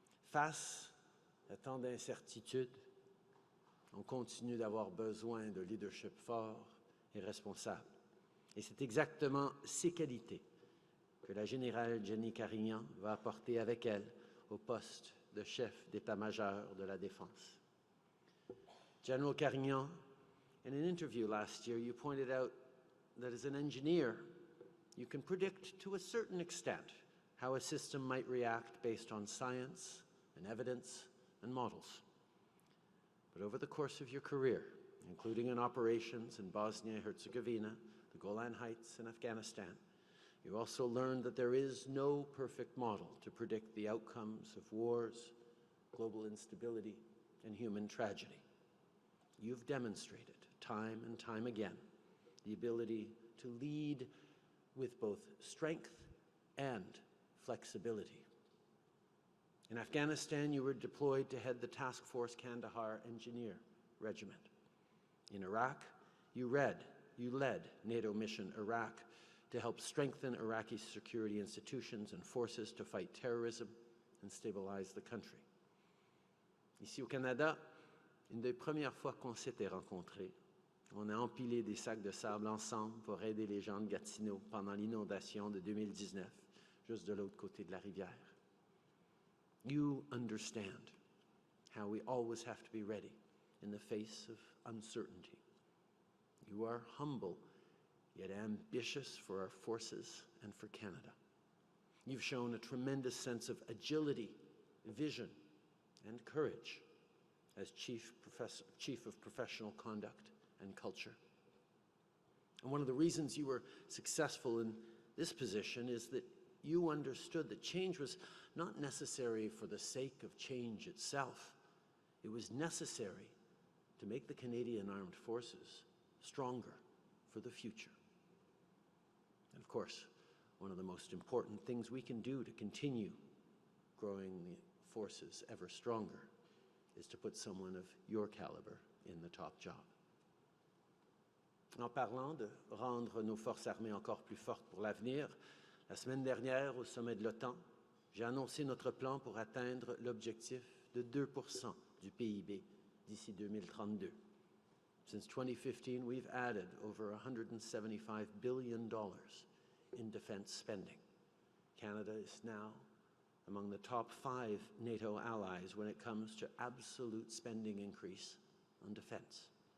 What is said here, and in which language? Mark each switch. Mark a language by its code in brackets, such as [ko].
[fr] Face à tant d'incertitudes, on continue d'avoir besoin de leadership fort et responsable. Et c'est exactement ces qualités que la générale Jennie Carignan va apporter avec elle au poste de chef d'état-major de la Défense. [en] General Carignan, in an interview last year, you pointed out that as an engineer, you can predict to a certain extent how a system might react based on science and evidence and models. But over the course of your career, including in operations in Bosnia and Herzegovina, the the Golan Heights, and Afghanistan, you also learned that there is no perfect model to predict the outcomes of wars, global instability, and human tragedy. You've demonstrated time and time again the ability to lead with both strength and flexibility. In Afghanistan, you were deployed to head the Task Force Kandahar Engineer Regiment. In Iraq, you led NATO Mission Iraq to help strengthen Iraqi security institutions and forces to fight terrorism and stabilize the country. [fr] Ici au Canada, une des premières fois qu'on s'était rencontrés, on a empilé des sacs de sable ensemble pour aider les gens de Gatineau pendant l'inondation de 2019, juste de l'autre côté de la rivière. [en] You understand how we always have to be ready in the face of uncertainty. You are humble, yet ambitious for our forces and for Canada. You've shown a tremendous sense of agility, vision, and courage as Chief of Professional Conduct and Culture. And one of the reasons you were successful in this position is that you understood that change was not necessary for the sake of change itself. It was necessary to make the Canadian Armed Forces stronger for the future. And of course, one of the most important things we can do to continue growing the forces ever stronger is to put someone of your caliber in the top job. [fr] En parlant de rendre nos forces armées encore plus fortes pour l'avenir, la semaine dernière, au sommet de l'OTAN, j'ai annoncé notre plan pour atteindre l'objectif de 2% du PIB d'ici 2032. [en] Since 2015, we've added over $175 billion in defense spending. Canada is now among the top 5 NATO allies when it comes to absolute spending increase on defense.